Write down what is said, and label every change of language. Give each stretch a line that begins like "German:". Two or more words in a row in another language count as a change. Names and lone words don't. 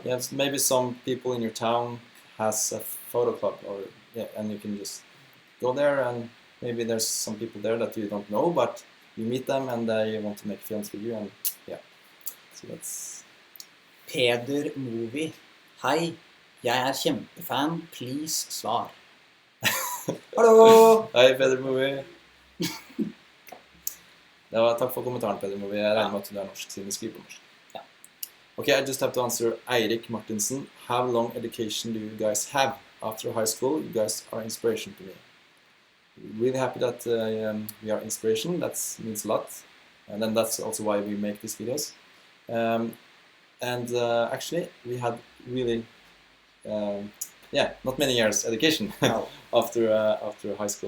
English: Yes, maybe some people in your town has a photo club, or and you can just go there, and maybe there's some people there that you don't know, but you meet them and they want to make films with you, and so that's Peder Movie.
Norwegian: Hei, jeg kjempefan. Please svar. Hallo! Hei, Peder Movie. Takk for kommentaren, Peder Movie. Jeg regner med at du er norsk, siden du skriver på norsk.
English: Okay, I just have to answer Eirik Martinsen. How long education do you guys have after high school? You guys are inspiration to me. Really happy that we are inspiration. That means a lot. And then that's also why we make these videos. Actually, we had really, not many years education after high school.